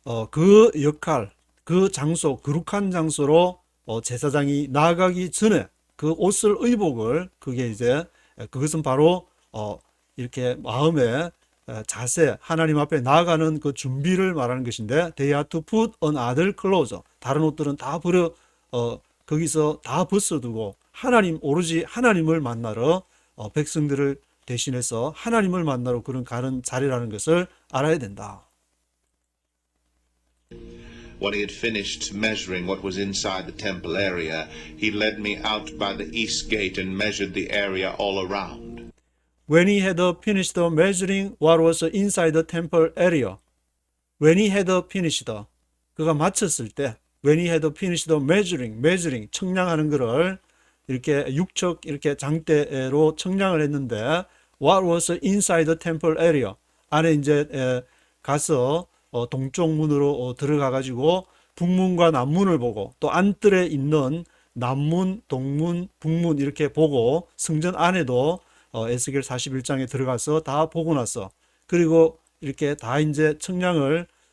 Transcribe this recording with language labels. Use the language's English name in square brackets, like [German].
[Korean] 그 역할, 그 장소, 거룩한 장소로 제사장이 나아가기 전에 그 옷을 의복을 그게 이제 그것은 바로 이렇게 마음의 자세, 하나님 앞에 나아가는 그 준비를 말하는 것인데 [English] they are to put on other clothes. [Korean] 다른 옷들은 다 버려 거기서 다 벗어두고 오로지 하나님을 만나러 백성들을 대신해서 하나님을 만나러 그런 가는 자리라는 것을 알아야 된다. [English] When he had finished measuring what was inside the temple area, he led me out by the east gate and measured the area all around. When he had finished measuring what was inside the temple area. When he had finished, [Korean] 그가 마쳤을 때, [English] when he had finished measuring, [Korean] 청량하는 것을 이렇게 육척 이렇게 장대로 청량을 했는데, [English] what was inside the temple area. [Korean] 안에 이제 가서 동쪽 문으로 들어가 가지고 북문과 남문을 보고 또 안뜰에 있는 남문, 동문, 북문 이렇게 보고 성전 안에도 에스겔 41장에 들어가서 다 보고 나서 그리고 이렇게 다 이제 청량을